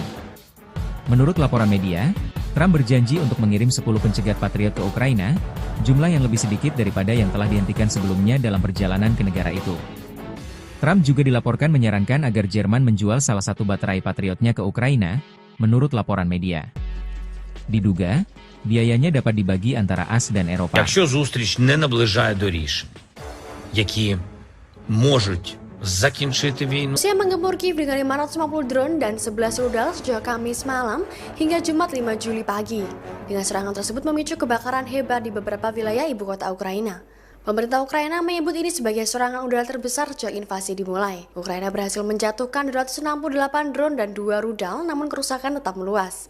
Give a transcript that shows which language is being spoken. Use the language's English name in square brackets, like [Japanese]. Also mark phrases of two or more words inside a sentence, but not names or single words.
[Indonesian] Menurut laporan media, Trump berjanji untuk mengirim 10 pencegat Patriot ke Ukraina, jumlah yang lebih sedikit daripada yang telah dihentikan sebelumnya dalam perjalanan ke negara itu. Trump juga dilaporkan menyarankan agar Jerman menjual salah satu baterai Patriotnya ke Ukraina, menurut laporan media. Diduga, biayanya dapat dibagi antara AS dan Eropa. [Ukrainian] Якщо зустріч не наближає до рішень, які можуть закінчити війну. [Indonesian] Rusia menggempur Kiev dengan 550 drone dan 11 rudal sejak Kamis malam hingga Jumat 5 Juli pagi. Dengan serangan tersebut memicu kebakaran hebat di beberapa wilayah ibu kota Ukraina. Pemerintah Ukraina menyebut ini sebagai serangan udara terbesar sejak invasi dimulai. Ukraina berhasil menjatuhkan 268 drone dan 2 rudal, namun kerusakan tetap meluas.